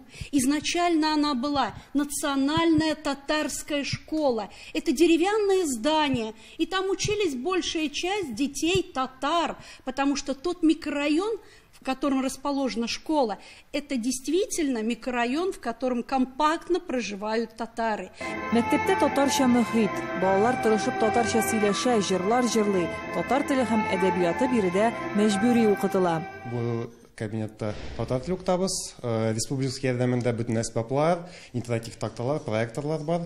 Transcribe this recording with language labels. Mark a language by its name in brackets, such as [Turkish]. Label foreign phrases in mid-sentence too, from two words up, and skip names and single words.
[Russian] Изначально она была национальная татарская школа. Это деревянное здание, и там учились большая часть детей татар, потому что тот микрорайон, в котором расположена школа, это действительно микрорайон, в котором компактно проживают татары. [Tatar] Мәктәптә татарча мөхит, балалар тырышып татарча сөйләшә, җырлар җырлый, татар теле һәм әдәбияты биредә мәҗбүри укытыла. Бу кабинетта татар теле укытабыз, республика ярдәмендә бөтен әсбаплар, интерактив такталар, проекторлар бар.